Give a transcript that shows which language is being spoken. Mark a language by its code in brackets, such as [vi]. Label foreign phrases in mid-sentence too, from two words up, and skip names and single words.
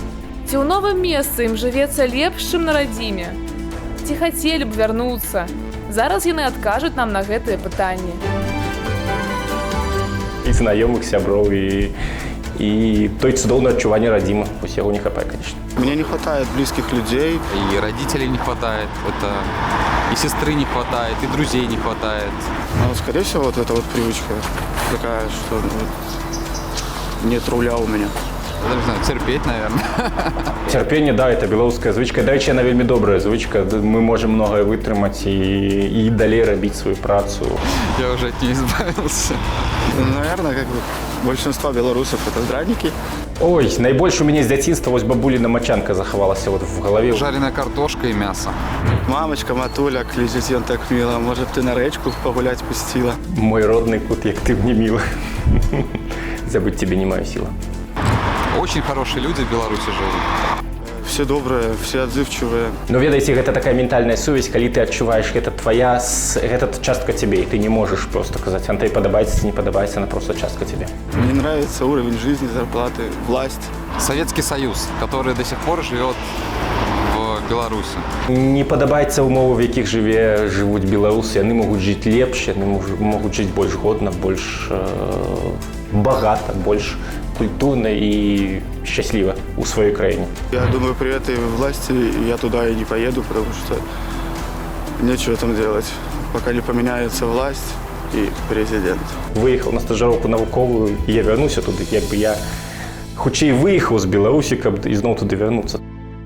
[be] Ці ў новым месцы ім жывецца лепш, чым на радзіме? Ці хацелі б вярнуцца? Зараз яны адкажуць нам на гэтыя пытанні. І знаёмых сяброў, и той цудоўное адчуванне радзімы. Вось яго не хапае, конечно. [ru] Мне не хватает близких людей. И родителей не хватает, это и сестры не хватает, и друзей не хватает. Но, скорее всего, вот эта вот привычка такая, что нет руля у меня. Я не знаю, терпеть, наверное. [be] Цярпенне, да, это беларуская звычка. Дарэчы, яна вельмі добрая звычка. [ru] Мы можем многое [be] вытрымаць і далей рабіць сваю працу. [ru] Я уже от нее избавился. Наверное, как бы большинство белорусов это здрадники. [be] Ой, найбольш у мяне з дзяцінства вось бабуліна мачанка захавалася вот в галаве. [ru] Жареная картошка и мясо. Мамочка, матуля, кличет ён так мило. Может, ты на речку погулять пустила? [be] Мой родный кут, як ты мне мило. Забыть тебе не маю сила. [ru] Очень хорошие люди в Беларуси живут. Все добрые, все отзывчивые. [be] Но ведаеце, гэта такая ментальная сувязь, калі ты адчуваеш, гэта твоя, гэта частка тебе, [ru] и ты не можешь просто сказать, [be] Антей, падабаецца, не падабаецца, [ru] она просто частка тебе. Мне нравится уровень жизни, зарплаты, власть. Советский Союз, который до сих пор живет в Беларуси. [be] Не падабаецца умовы, в якіх жывуць беларусы, яны могуць жыць лепш, яны могуць жыць больш годна, больш багата, больш культурно [ru] и счастливо у своей [be] краине. [ru] Я думаю, при этой власти я туда и не поеду, потому что нечего там делать, пока не поменяется власть и президент. Выехал на стажировку [be] навуковую, и я вернуся туды, як бы я хутчэй выехаў з Беларусі, каб ізноў туды вярнуцца.